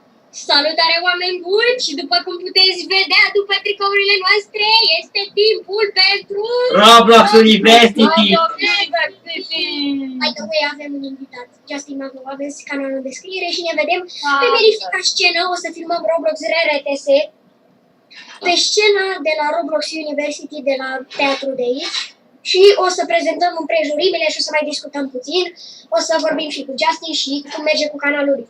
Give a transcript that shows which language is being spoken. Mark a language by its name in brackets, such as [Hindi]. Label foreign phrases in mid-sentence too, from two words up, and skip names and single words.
[Romanian] Salutare, oameni buni! Și după cum puteți vedea după tricourile noastre, este timpul pentru... Roblox University! [English] By the way, [Romanian] avem un invitat. Justin Mago, aveți canalul în descriere și ne vedem pe verifica scenă. O să filmăm Roblox RRTS pe scena de la Roblox University, de la teatru de aici. Și o să prezentăm împrejurimile și o să mai discutăm puțin. O să vorbim și cu Justin și cum merge cu canalul lui.